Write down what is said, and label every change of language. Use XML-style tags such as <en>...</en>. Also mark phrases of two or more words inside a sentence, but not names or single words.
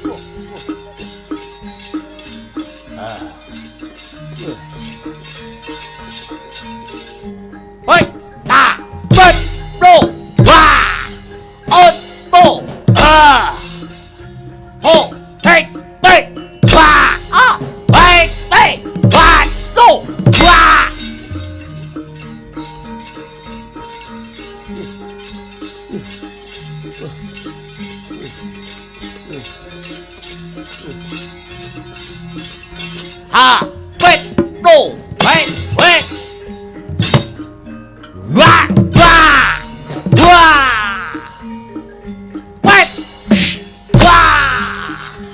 <en>Wait! Ah! Wait! Blow! Wah! On! Blow! Ah! Ho! Hey! Hey! Wah! Ah! Hey! Hey! Wah! Blow! Wah! Ha! Wait! No! Wait! Wait! Wah! Wah! Wah! Wait! Wah!</en>